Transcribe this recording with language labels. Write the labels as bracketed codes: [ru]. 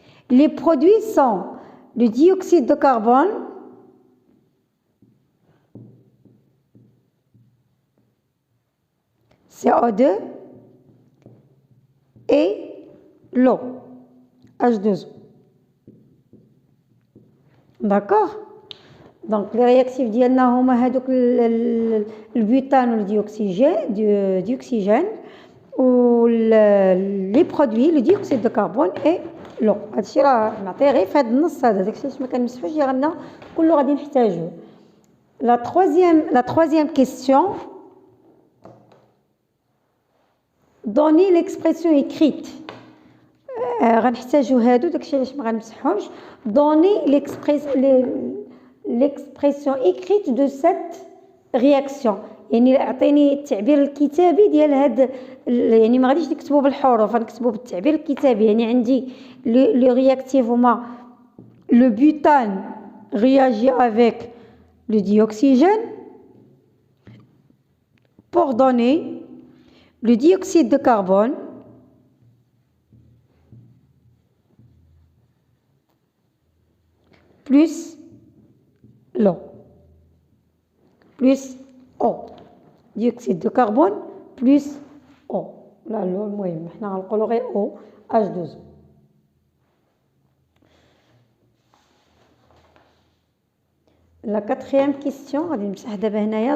[fr] Les produits sont le dioxyde de carbone, CO2 et l'eau, H2O. D'accord? Donc les réactifs [ar] ديالنا هما هذوك البutane والدioxygène و [fr] les produits le dioxyde de carbone et l'eau. [ar] هادشي راه نعطيه غير في هذا النص هذا، داكشي علاش ما كنمسحوش ديالنا كله غادي نحتاجوه. [fr] La troisième question. Donnez l'expression écrite. [ar] غنحتاجو هادو داكشي علاش ما غنمسحهمش. [fr] Donnez l'expression écrite de cette réaction. [ar] يعني اعطيني التعبير الكتابي ديال هاد، يعني ما غاديش نكتبو بالحروف، غنكتبو بالتعبير الكتابي. يعني عندي لو رياكتيف هما [fr] le butane réagit avec le dioxygène pour donner le dioxyde de carbone plus l'eau plus eau. dioxyde de carbone plus eau. [ar] لا l'eau المهم حنا غنقولوا غير eau H2O. [fr] La quatrième question [ar] غادي نمسح دابا هنايا.